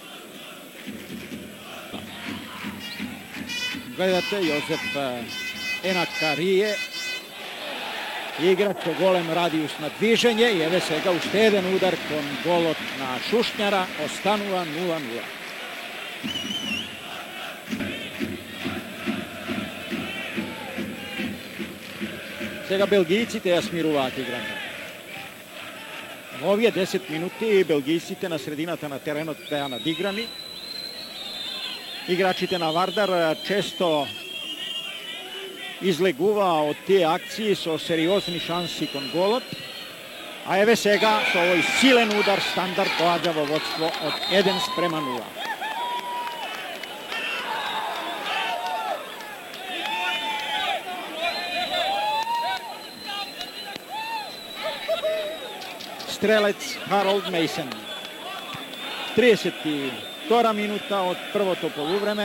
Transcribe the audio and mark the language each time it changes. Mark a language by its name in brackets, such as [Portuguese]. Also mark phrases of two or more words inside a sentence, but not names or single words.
[Macedonian] Гледате Јосеф Енакарије, играч голем радијус на движење и ево сега уштеден удар кон голот на Шушњара, останува 0-0. Сега Белгийците ја смируваат играта. Овие 10 минути белгийците на средината на теренот беа надиграни. Играчите на Вардар често излегува од тие акции со сериозни шанси кон голот. А еве сега со овој силен удар стандард доаѓа во водство од 1:0. Стрелец Харолд Масон. 32 минута од првото полувреме.